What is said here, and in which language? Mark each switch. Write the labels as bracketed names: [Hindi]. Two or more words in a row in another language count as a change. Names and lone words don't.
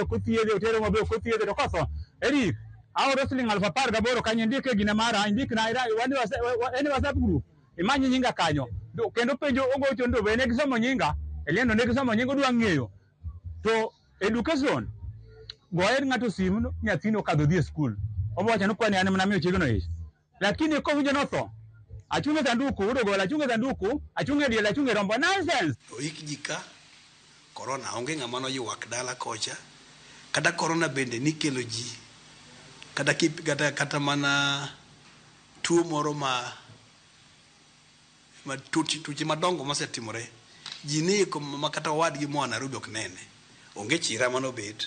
[Luo (Kenya and Tanzania)] kothiedhe otero mabe kothiedhe to kotho eri awro siling 18,000 kanye ndike gina mara indikna eni WhatsApp group imanyi nyinga kanyo kendo penjo ogocho ndo be ne gisomo nyinga eliendo ne gisomo nyinga dwa ng'eyo to education goer ng'ato simu nyathino kadho dhi e skul obo chano kwani an mana miyo chegno ish lakini ko winjo no tho achunge sanduku udogola achunge sanduku achunge diel achunge rombo nonsense. Oik jika corona onge ng'ama no ywak dala kocha kata corona bende nikelo ji kata mana tuo moro ma tuoche madongo mosetimore ji ni ma kata wadgi mo Nairobi ok nene onge chira mano bet.